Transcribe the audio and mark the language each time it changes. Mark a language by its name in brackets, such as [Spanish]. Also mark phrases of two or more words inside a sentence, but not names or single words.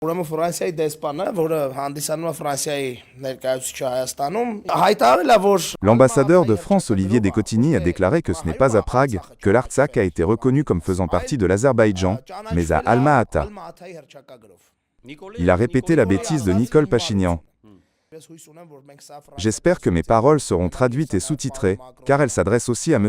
[Armenian] Ուրեմն Ֆրանսիայի դեսպանը, որը հանդիսանում է Ֆրանսիայի ներկայացուցիչը Հայաստանում, հայտարարել է, որ [French] L'ambassadeur de France Olivier Decotigny a déclaré que ce n'est pas à Prague que l'Artsakh a été reconnu comme faisant partie de l'Azerbaïdjan, mais à Alma-Ata. Il a répété la bêtise de Nicole Pachinian. J'espère que mes paroles seront traduites et sous-titrées, car elles s'adressent aussi à M.